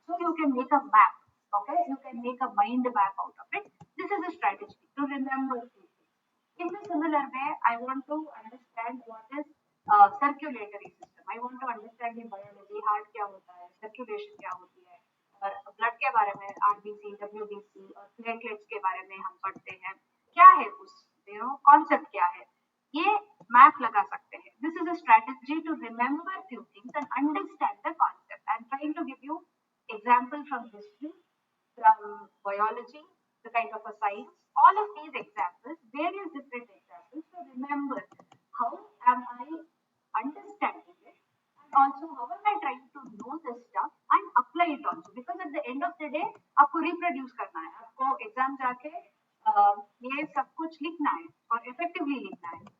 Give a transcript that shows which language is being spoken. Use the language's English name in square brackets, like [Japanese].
[English] So you can make a map. Okay, you can make a mind map out of it. This is a strategy to remember things. In a similar way, I want to understand what is circulatory system. I want to understand the biology, heart [Hindi] क्या होता है, circulation क्या होती है, और blood के बारे में आरबीसी, डब्ल्यूबीसी और प्लेटलेट्स के बारे में हम पढ़ते हैं. क्या है उस कॉन्सेप्ट क्या है, ये मैप लगा सकते हैं. [English] This is a strategy to remember few things and understand the concept. I am trying to give you example from history, from biology, the kind of a science, all of these examples, various different examples, to remember how am I understanding it, and also how am I trying to know this stuff and apply it also, because at the end of the day [Hindi] आपको reproduce करना है, आपको exam जाके ये सब कुछ लिखना है [English] और इफेक्टिवली लिखना है.